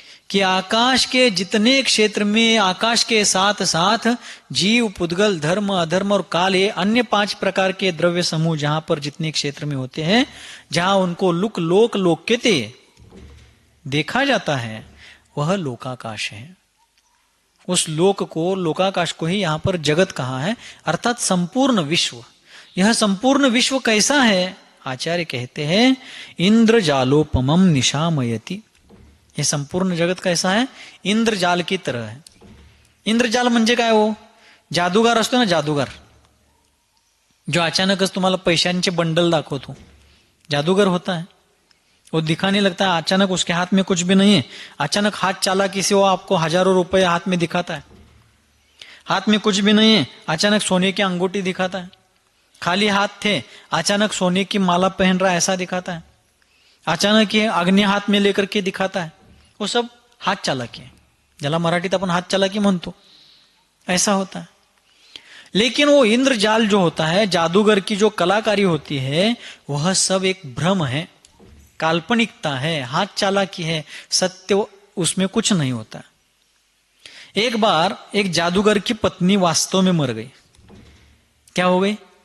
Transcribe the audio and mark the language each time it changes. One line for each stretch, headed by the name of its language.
Hindi: कि आकाश के जितने क्षेत्र में आकाश के साथ साथ जीव, पुद्गल, धर्म, अधर्म और काल, ये अन्य 5 प्रकार के द्रव्य समूह जहां पर जितने क्षेत्र में होते हैं, जहां उनको लोक लोक्यते देखा जाता है, वह लोकाकाश है। उस लोक को, लोकाकाश को ही यहां पर जगत कहा है, अर्थात संपूर्ण विश्व। यह संपूर्ण विश्व कैसा है? आचार्य कहते हैं, इंद्रजालोपमं निशामयति। यह संपूर्ण जगत कैसा है? इंद्रजाल की तरह है।
Marathi: इंद्रजाल म्हणजे काय? हो जादूगार असतो ना, जादूगार जो अचानकच तुम्हाला पैशांचे बंडल दाखवतो,
Hindi: जादूगर होता है। वो दिखाने लगता है, अचानक उसके हाथ में कुछ भी नहीं है, अचानक हाथ चालाकी से वो आपको हजारों रुपए हाथ में दिखाता है। हाथ में कुछ भी नहीं है, अचानक सोने की अंगूठी दिखाता है। खाली हाथ थे, अचानक सोने की माला पहन रहा है ऐसा दिखाता है। अचानक ये अग्नि हाथ में लेकर के दिखाता है। वो सब हाथ चालाकी है।
Marathi: ज्याला मराठीत आपण हात चालाकी म्हणतो,
Hindi: ऐसा होता है। लेकिन वो इंद्रजाल जो होता है, जादूगर की जो कलाकारी होती है, वह सब एक भ्रम है, काल्पनिकता है, हाथ चालाकी है, सत्य उसमें कुछ नहीं होता। एक बार एक जादूगर की पत्नी वास्तव में मर गई। क्या हो गई?